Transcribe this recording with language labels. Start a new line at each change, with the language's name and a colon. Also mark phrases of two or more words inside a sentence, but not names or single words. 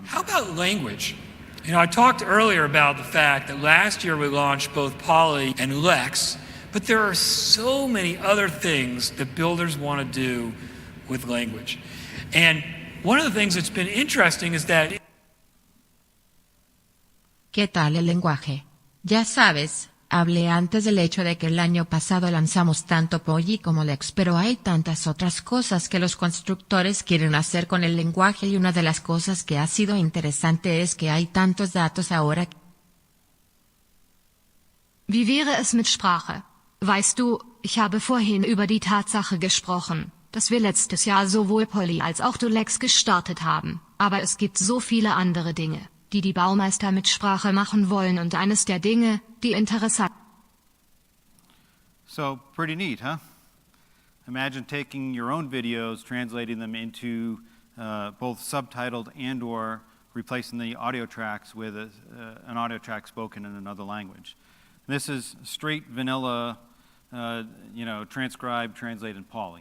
English: How about language? I talked earlier about the fact that last year we launched both Poly and Lex, but there are so many other things that builders want to do with language. And one of the things that's been interesting is that...
Spanish: ¿Qué tal el lenguaje? Ya sabes, hablé antes del hecho de que el año pasado lanzamos tanto Poly como Lex, pero hay tantas otras cosas que los constructores quieren hacer con el lenguaje, y una de las cosas que ha sido interesante es que hay tantos datos ahora.
German: Wie wäre es mit Sprache? Weißt du, ich habe vorhin über die Tatsache gesprochen, dass wir letztes Jahr sowohl Polly als auch du Lex gestartet haben, aber es gibt so viele andere Dinge, die die Baumeister mit Sprache machen wollen und eines der Dinge, die interessant.
English: So, pretty neat, huh? Imagine taking your own videos, translating them into both subtitled and or replacing the audio tracks with an audio track spoken in another language. This is straight vanilla, transcribe, translate, and poly.